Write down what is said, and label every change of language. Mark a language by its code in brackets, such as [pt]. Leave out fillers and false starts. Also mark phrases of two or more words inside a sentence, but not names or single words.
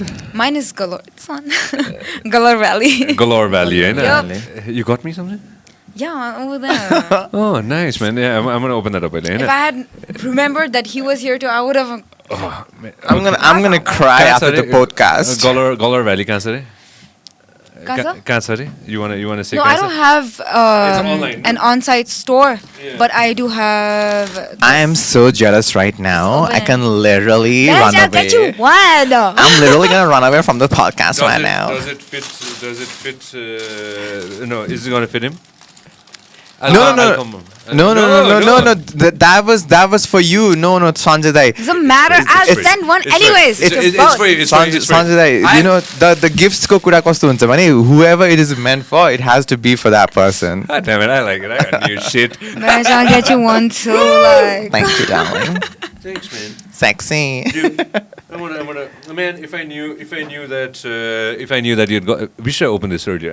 [en] Mine is Galore. It's on Galore Valley. Galore Valley, eh? Yup. You got me something? Yeah, over there. Oh, nice, man. Yeah, I'm gonna open that up. If I had remembered that he was here too, I would have. I'm gonna cry after the podcast. Galore Valley, [hi] कहाँ से रे? Kaza? कहाँ से रे? [en] You wanna say? No, [hi] कहाँ [en] I [hi] से? [en] don't have online, an on-site store, but I do have. I am so jealous right now. It's I open. can literally Guys, run I'll get you away. one. I'm literally gonna run away from the podcast right now. Does it fit? No, is it gonna fit him? No. That was for you. No, Sanjay Dai. Doesn't matter. I'll free. send one It's free. anyways. It's free. It's free. [ne] Sanjay Dai, [en] the gifts [ne] को कुरा कस्तो हुन्छ भने, [en] whoever it is meant for, it has to be for that person. God damn it! I like it. I got new shit. Guys, I'll get you one too. Thank you, darling. Thanks, man. Sexy. Dude, I wanna. Man, if I knew that you'd got, we should have opened this earlier.